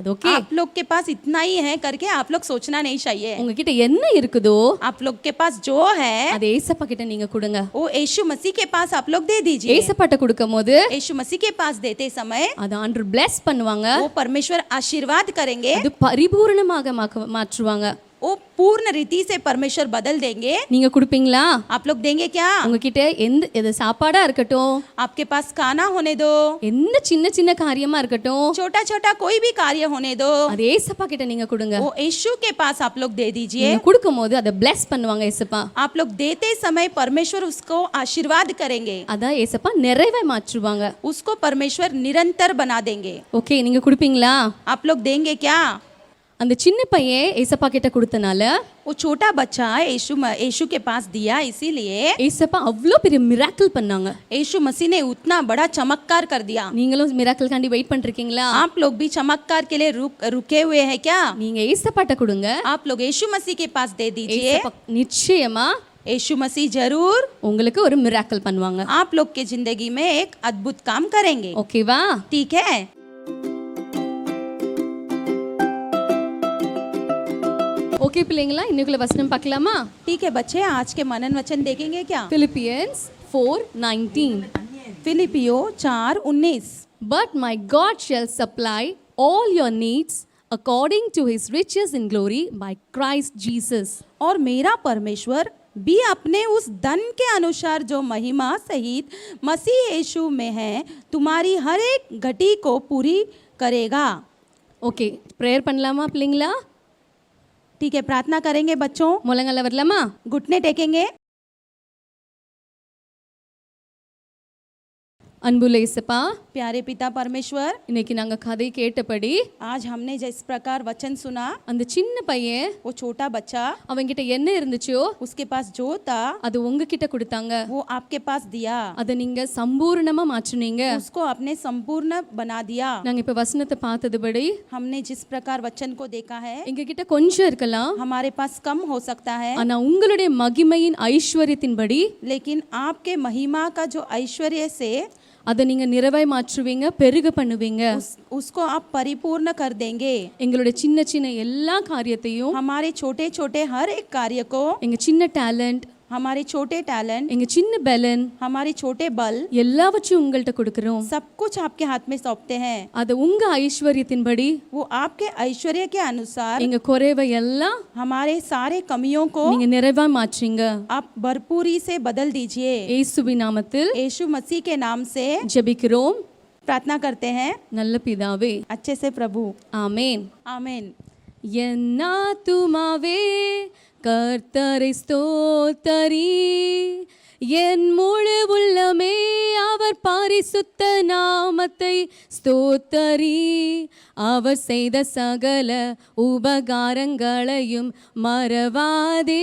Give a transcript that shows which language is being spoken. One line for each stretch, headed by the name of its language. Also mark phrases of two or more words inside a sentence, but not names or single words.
Tamil: ஓகே,
Hindi: आप लोग के पास इतना ही है करके आप लोग सोचना नहीं चाहिए।
Tamil: உங்ககிட்ட என்ன இருக்குதோ
Hindi: आप लोग के पास जो है
Tamil: அத ஏசப்பா கிட்ட நீங்க கொடுங்க.
Hindi: वो यीशु मसीह के पास आप लोग दे दीजिए।
Tamil: ஏசப்பாட்ட கொடுக்கும்போது
Hindi: यीशु मसीह के पास देते समय
Tamil: அத ஆண்டவர் bless பண்ணுவாங்க.
Hindi: वो परमेश्वर आशीर्वाद करेंगे।
Tamil: அது பரிபூரணமாக மாற்றுவாங்க.
Hindi: वो पूर्ण रीति से परमेश्वर बदल देंगे।
Tamil: நீங்க கொடுப்பீங்களா?
Hindi: आप लोग देंगे क्या?
Tamil: உங்ககிட்ட எது சாப்பாடா இருக்கட்டும்,
Hindi: आपके पास खाना होने दो,
Tamil: எந்த சின்ன சின்ன காரியமா இருக்கட்டும்,
Hindi: छोटा छोटा कोई भी कार्य होने दो,
Tamil: அது ஏசப்பா கிட்ட நீங்க கொடுங்க.
Hindi: वो यीशु के पास आप लोग दे दीजिए।
Tamil: நீங்க கொடுக்கும்போது அதை bless பண்ணுவாங்க ஏசப்பா.
Hindi: आप लोग देते समय परमेश्वर उसको आशीर्वाद करेंगे।
Tamil: அதான் ஏசப்பா நிறைவை மாற்றுவாங்க.
Hindi: उसको परमेश्वर निरंतर बना देंगे।
Tamil: ஓகே, நீங்க கொடுப்பீங்களா?
Hindi: आप लोग देंगे क्या?
Tamil: அந்த சின்ன பையன் ஏசப்பா கிட்ட கொடுத்தனால
Hindi: वो छोटा बच्चा यीशु के पास दिया, इसीलिए
Tamil: ஏசப்பா அவ்வளோ பெரிய மிராக்கிள் பண்ணாங்க.
Hindi: यीशु मसीह ने उतना बड़ा चमत्कार कर दिया.
Tamil: நீங்களும் மிராக்கிள் காண்டி வெயிட் பண்ணிருக்கீங்களா?
Hindi: आप लोग भी चमत्कार के लिए रुके हुए हैं क्या?
Tamil: நீங்க ஏசப்பாட்ட கொடுங்க.
Hindi: आप लोग यीशु मसीह के पास दे दीजिए.
Tamil: ஏசப்பா நிச்சயமா
Hindi: यीशु मसीह जरूर
Tamil: உங்களுக்கு ஒரு மிராக்கிள் பண்ணுவாங்க.
Hindi: आप लोग के जिंदगी में एक अद्भुत काम करेंगे.
Tamil: ஓகேவா?
Hindi: ठीक है.
Tamil: ஓகே பிள்ளைங்களா, இன்னைக்குள்ள வசனம் பார்க்கலாமா?
Hindi: ठीक है बच्चे, आज के मनन वचन देखेंगे क्या? Philippians 4:19. फिलिपियो 4:19.
English: But my God shall supply all your needs according to his riches in glory by Christ Jesus.
Hindi: और मेरा परमेश्वर भी अपने उस धन के अनुसार जो महिमा सहित मसीह यीशु में है तुम्हारी हर एक घटी को पूरी करेगा.
Tamil: ஓகே, ப்ரேயர் பண்ணலாமா பிள்ளைங்களா?
Hindi: ठीक है, प्रार्थना करेंगे बच्चों.
Tamil: முழங்கால வரலாமா?
Hindi: घुटने टेकेंगे.
Tamil: அன்புள்ள இயேசப்பா,
Hindi: प्यारे पिता परमेश्वर,
Tamil: இன்னைக்கு நாங்க கதை கேட்டபடி
Hindi: आज हमने जिस प्रकार वचन सुना,
Tamil: அந்த சின்ன பையன்
Hindi: वो छोटा बच्चा,
Tamil: அவங்கிட்ட என்ன இருந்துச்சோ
Hindi: उसके पास जो था
Tamil: அது உங்ககிட்ட கொடுத்தாங்க.
Hindi: वो आपके पास दिया.
Tamil: அதை நீங்க சம்பூர்ணமா மாற்றுனீங்க.
Hindi: उसको आपने संपूर्ण बना दिया.
Tamil: நாங்க இப்ப வசனத்தை பார்த்ததுபடி
Hindi: हमने जिस प्रकार वचन को देखा है,
Tamil: எங்க கிட்ட கொஞ்சம் இருக்கலாம்,
Hindi: हमारे पास कम हो सकता है,
Tamil: ஆனா உங்களுடைய மகிமையின் ஐஸ்வர்யத்தின்படி
Hindi: लेकिन आपके महिमा का जो ऐश्वर्य से
Tamil: அதை நீங்க நிறைவாய் மாற்றுவீங்க, பெருக பண்ணுவீங்க.
Hindi: उसको आप परिपूर्ण कर देंगे.
Tamil: எங்களுடைய சின்ன சின்ன எல்லா காரியத்தையும்,
Hindi: हमारे छोटे छोटे हर एक कार्य को,
Tamil: எங்க சின்ன டேலண்ட்,
Hindi: हमारे छोटे टैलेंट,
Tamil: எங்க சின்ன பலன்,
Hindi: हमारे छोटे बल,
Tamil: எல்லாவற்றையும் உங்கள்கிட்ட கொடுக்கிறோம்.
Hindi: सब कुछ आपके हाथ में सौंपते हैं.
Tamil: அது உங்க ஐஸ்வர்யத்தின்படி
Hindi: वो आपके ऐश्वर्य के अनुसार
Tamil: எங்க குறைவை எல்லாம்
Hindi: हमारे सारे कमियों को
Tamil: நீங்க நிறைவாய் மாற்றுங்க.
Hindi: आप भरपूरी से बदल दीजिए.
Tamil: இயேசுவின் நாமத்தில்
Hindi: यीशु मसीह के नाम से
Tamil: ஜெபிக்கிறோம்
Hindi: प्रार्थना करते हैं.
Tamil: நல்ல பிதாவே,
Hindi: अच्छे से प्रभु.
Tamil: ஆமென்.
Hindi: आमीन.
Tamil: என் ஆத்துமாவே கர்த்தரை ஸ்தோத்தரி, என் முழு உள்ளமே அவர் பரிசுத்த நாமத்தை ஸ்தோத்தரி, அவர் செய்த சகல உபகாரங்களையும் மறவாதே.